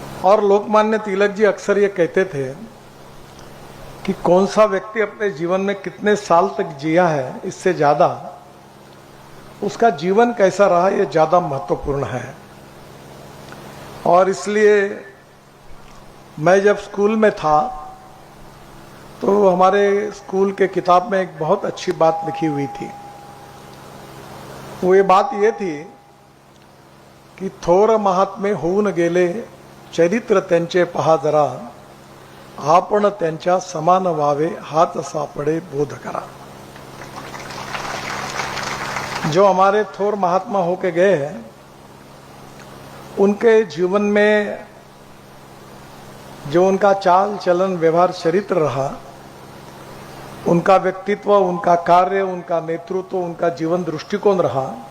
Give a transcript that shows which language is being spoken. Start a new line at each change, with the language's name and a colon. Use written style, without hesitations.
Hindi: और लोकमान्य तिलक जी अक्सर ये कहते थे कि कौन सा व्यक्ति अपने जीवन में कितने साल तक जिया है, इससे ज्यादा उसका जीवन कैसा रहा ये ज्यादा महत्वपूर्ण है। और इसलिए मैं जब स्कूल में था तो हमारे स्कूल के किताब में एक बहुत अच्छी बात लिखी हुई थी। वो ये बात ये थी कि
Marathi: थोर महात्मे होऊन गेले, चरित्र त्यांचे पहा जरा, आपण त्यांच्या समान व्हावे, हात सापडे बोध करा।
Hindi: जो हमारे थोर महात्मा होके गए हैं उनके जीवन में जो उनका चाल चलन व्यवहार चरित्र रहा, उनका व्यक्तित्व, उनका कार्य, उनका नेतृत्व, उनका जीवन दृष्टिकोण रहा,